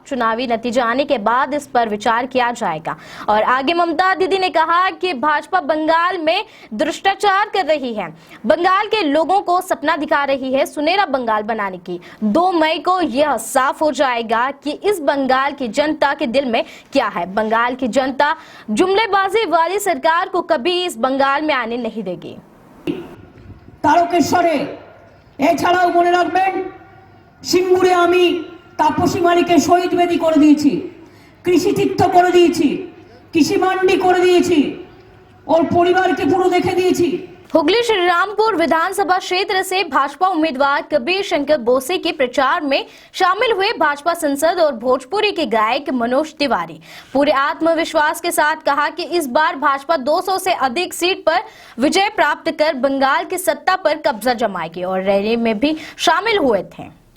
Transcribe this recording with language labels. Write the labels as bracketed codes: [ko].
[hi] चुनावी नतीजे आने के बाद इस पर विचार किया जाएगा। और आगे ममता दीदी ने कहा कि भाजपा बंगाल में भ्रष्टाचार कर रही है, बंगाल के लोगों को सपना दिखा रही है सुनहरा बंगाल बनाने की। 2 मई को यह साफ हो जाएगा कि इस बंगाल की जनता के दिल में क्या है। बंगाल की जनता जुमलेबाजी वाली सरकार को कभी इस बंगाल में आने नहीं देगी। [bn] तारकेश्वरे এছাড়াও মনে রাখবেন সিঙ্গুরে আমি তাপসী মালিকের শহীদ বেদি করে দিয়েছি, কৃষি তীর্থ করে দিয়েছি, কৃষি মান্ডি করে দিয়েছি, ওর পরিবারকে পুরো দেখে দিয়েছি। [hi] हुगली श्रीरामपुर विधानसभा क्षेत्र से भाजपा उम्मीदवार कबीर शंकर बोसे के प्रचार में शामिल हुए भाजपा सांसद और भोजपुरी के गायक मनोज तिवारी पूरे आत्मविश्वास के साथ कहा कि इस बार भाजपा 200 से अधिक सीट पर विजय प्राप्त कर बंगाल की सत्ता पर कब्जा जमाएगी और रैली में भी शामिल हुए थे।